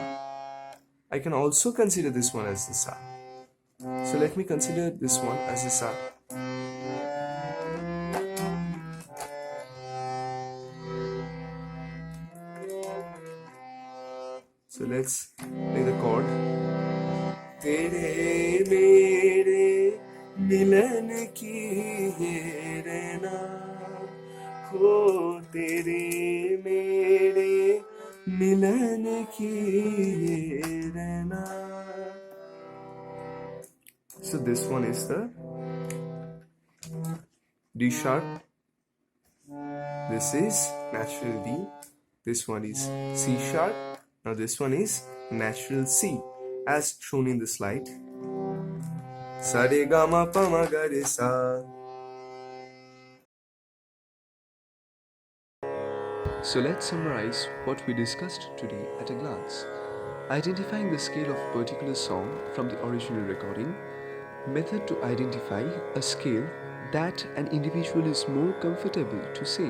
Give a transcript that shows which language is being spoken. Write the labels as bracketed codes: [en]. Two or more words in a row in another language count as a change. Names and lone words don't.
[en] I can also consider this one as the sa. So let me consider this one as the sa. So let's play the chord. [hi] तेरे मेरे मिलन की ये रहना, हो तेरे मेरे मिलन की ये रहना. [en] So this one is the D sharp. This is natural D. This one is C sharp. Now this one is natural C, as shown in the slide. [hi] सा रे गा मा पा मा गा रे सा. [en] So let's summarize what we discussed today at a glance. Identifying the scale of a particular song from the original recording. Method to identify a scale that an individual is more comfortable to sing.